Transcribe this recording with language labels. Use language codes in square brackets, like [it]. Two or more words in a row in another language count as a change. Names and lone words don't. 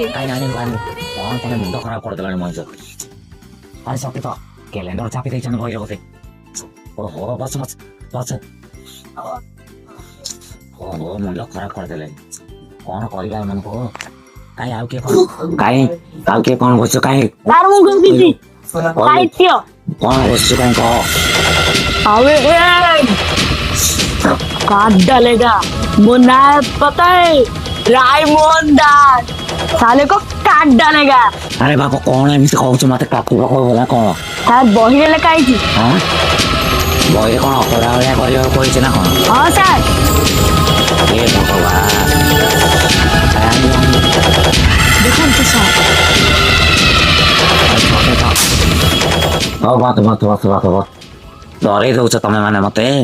[or] କାହିଁ ଆଣିବୁ କଣ ତମେ ମୁଣ୍ଡ ଖରାପ କରିଦେଲାଣି ମଣିଷ। ଆରେ ସତେ ତ କ୍ୟାଲେଣ୍ଡର ଚାପି ଦେଇଛନ୍ତି ବହିରେ ବୋଧେ। ଓହୋ ବସ ଓହୋ ମୁଣ୍ଡ ଖରାପ କରିଦେଲେ। କଣ କରିବା ଏମାନଙ୍କୁ? କାହିଁ ଆଉ କିଏ କଣ ବୁଝୁଛୁ? କାହିଁ ସାର୍ ମୁଁ ବସିଛି ସାହିତ୍ୟ କଣ ବୁଝୁଛୁ? କାହିଁ କହ। [hi] अबे काट डालेगा मुन्ना पता है रायमोहन दास साले को काट डालेगा। [or] ଆରେ ବାପ କଣ ଏମିତି କହୁଛୁ? ମତେ କାଟିବ କହୁଲା କଣ? ସାର୍ ବହିରେ ଲେଖା ହେଇଛି। ବହିରେ କଣ ଅପରା ଭଳିଆ କରିବାକୁ କହିଛି ନା କଣ? ହଁ ସାର୍ ଏ ଭଗବାନ ଦେଖନ୍ତୁ ସାର୍ ହଉ ବସ ଡରେଇ ଦଉଛ ତମେ ମାନେ ମତେ।